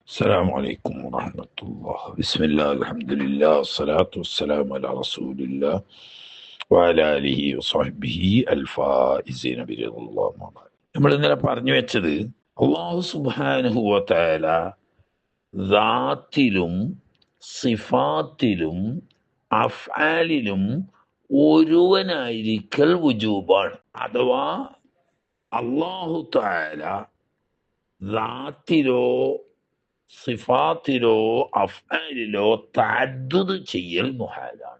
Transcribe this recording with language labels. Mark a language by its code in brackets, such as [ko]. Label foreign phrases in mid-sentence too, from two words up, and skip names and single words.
[ar] السلام عليكم ورحمة الله. بسم الله الحمد لله والصلاة والسلام على رسول الله وعلى آله وصحبه الفائزين برضا الله. [ml] നമ്മൾ ഇന്നലെ പറഞ്ഞു വെച്ചത് അള്ളാഹു [ar] سبحانه وتعالى [ml] ദാത്തിലും സിഫാത്തിലും അഫ്ആലിലും ഒരുവനായിരിക്കൽ വുജൂബാണ്. അഥവാ അള്ളാഹു തആല ദാത്തിലോ സിഫാത്തിലോ അഫ്ആലിലോ തഅദ്ദുദ് ചെയ്യൽ മുഹാലാണ്.